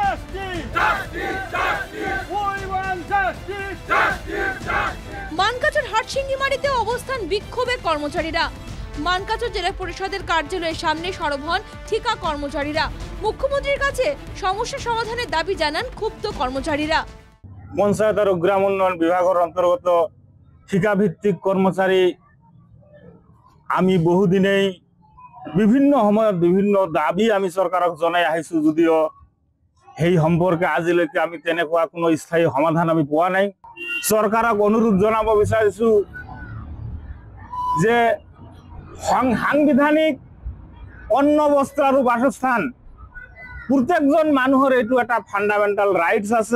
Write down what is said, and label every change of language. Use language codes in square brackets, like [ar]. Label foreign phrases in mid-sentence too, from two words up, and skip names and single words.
[bn] মানকাচর হাটসিঙ্গিমারিতে অবস্থান বিক্ষোভে কর্মচারীরা। মানকাচর জেলা পরিষদের কার্যালয়ের সামনে সরব হন ঠিকা কর্মচারীরা। মুখ্যমন্ত্রীর কাছে সমস্যা সমাধানের দাবি জানান ক্ষুব্ধ কর্মচারীরা। [as] পঞ্চায়েত ও গ্রাম উন্নয়ন বিভাগের অন্তর্গত ঠিকা ভিত্তিক কর্মচারী আমি বহুদিনেই বিভিন্ন সময়ত বিভিন্ন দাবী আমি সরকারক জনাই আহিছো, যদিও সেই সম্পর্কে আজিলৈকে আমি তেনেকুৱা কোনো স্থায়ী সমাধান আমি পোৱা নাই। চৰকাৰক অনুৰোধ জনাব বিচাৰিছো যে সাংবিধানিক অন্ন, বস্ত্ৰ আৰু বাসস্থান প্ৰত্যেকজন মানুহৰ এইটো এটা [en] fundamental rights [as] আছে।